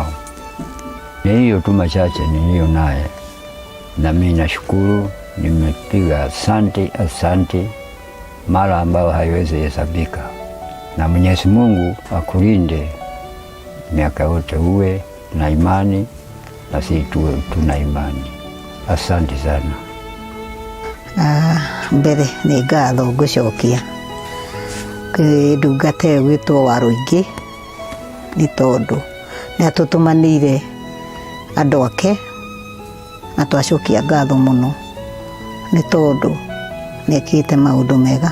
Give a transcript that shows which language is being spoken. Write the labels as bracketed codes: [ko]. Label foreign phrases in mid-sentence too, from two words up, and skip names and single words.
[sw] Ni hiyo tu machache niliyo naye, na mimi nashukuru. Nimepiga asante mara ambayo haiwezi hesabika, na Mwenyezi Mungu akulinde miaka yote, uwe na imani na sisi tuna imani. Asante sana. [ki] Mbere nĩ ngatho ngũcokia ndungata ĩyo gwĩtwo Warũingĩ, nĩ tondũ nĩ atũtũmanĩire andũ ake, na twacokia ngatho mũno, nĩ tondũ nĩ ekĩte maũndũ mega.